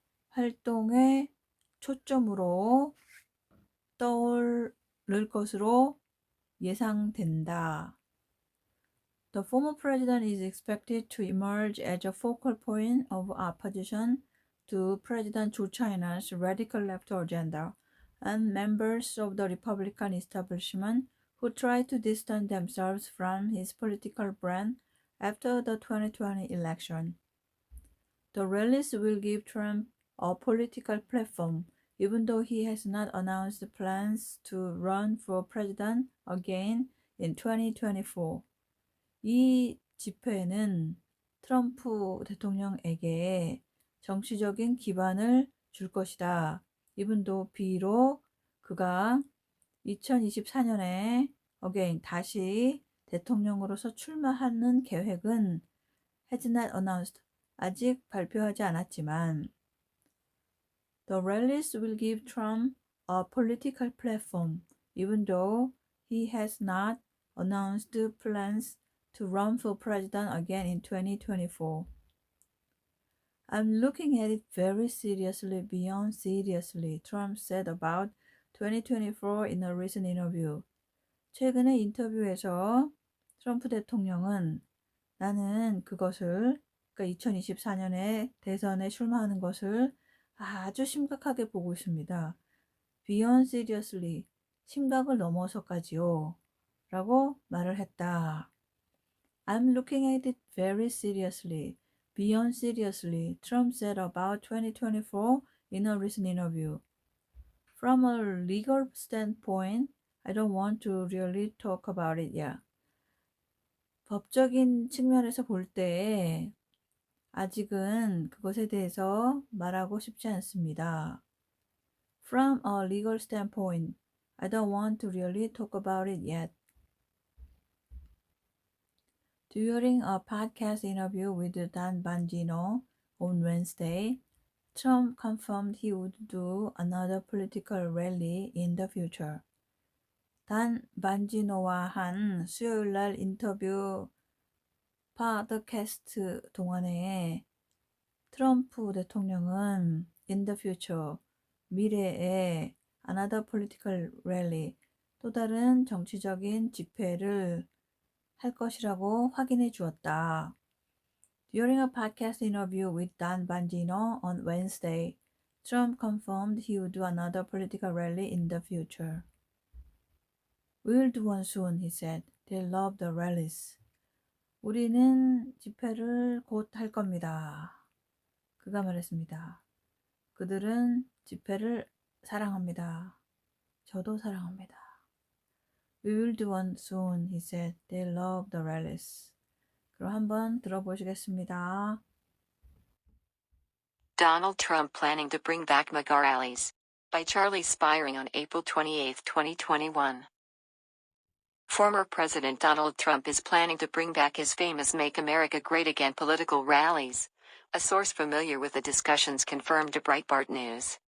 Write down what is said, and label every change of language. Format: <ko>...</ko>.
<ko>활동에 초점으로 떠오를 것으로 예상된다.</ko> <en>The former president is expected to emerge as a focal point of opposition to President Joe China's radical left agenda, and members of the Republican establishment who try to distance themselves from his political brand after the 2020 election. The rallies will give Trump a political platform, even though he has not announced plans to run for president again in 2024.</en> <ko>이 집회는 트럼프 대통령에게 정치적인 기반을 줄 것이다.</ko> <en>even though</en> <ko>비록 그가 2024년에</ko> <en>again</en> <ko>다시 대통령으로서 출마하는 계획은</ko> <en>has not announced,</en> <ko>아직 발표하지 않았지만</ko> <en>The rallies will give Trump a political platform, even though he has not announced plans to run for president again in 2024. I'm looking at it very seriously, beyond seriously, Trump said about 2024 in a recent interview.</en> <ko>최근의 인터뷰에서 트럼프 대통령은 나는 그것을, 그러니까 2024년에 대선에 출마하는 것을 아주 심각하게 보고 있습니다.</ko> <en>Beyond seriously,</en> <ko>심각을 넘어서까지요. 라고 말을 했다.</ko> <en>I'm looking at it very seriously, beyond seriously, Trump said about 2024 in a recent interview. From a legal standpoint, I don't want to really talk about it yet.</en> <ko>법적인 측면에서 볼 때 아직은 그것에 대해서 말하고 싶지 않습니다.</ko> <en>From a legal standpoint, I don't want to really talk about it yet. During a podcast interview with Dan Bongino on Wednesday, Trump confirmed he would do another political rally in the future.</en> <ko>단 반지노와 한 수요일날 인터뷰 팟캐스트 동안에 트럼프 대통령은</ko> <en>in the future,</en> <ko>미래에</ko> <en>another political rally,</en> <ko>또 다른 정치적인 집회를 할 것이라고 확인해 주었다.</ko> <en>During a podcast interview with Dan Bongino on Wednesday, Trump confirmed he would do another political rally in the future. We'll do one soon, he said. They love the rallies.</en> <ko>우리는 집회를 곧 할 겁니다. 그가 말했습니다. 그들은 집회를 사랑합니다. 저도 사랑합니다.</ko> <en>We will do one soon, he said. They love the rallies.</en> <ko>그럼 한번 들어보시겠습니다.</ko> <en>Donald Trump planning to bring back MAGA rallies. By Charlie Spiring on April 28, 2021. Former President Donald Trump is planning to bring back his famous Make America Great Again political rallies. A source familiar with the discussions confirmed to Breitbart News.</en>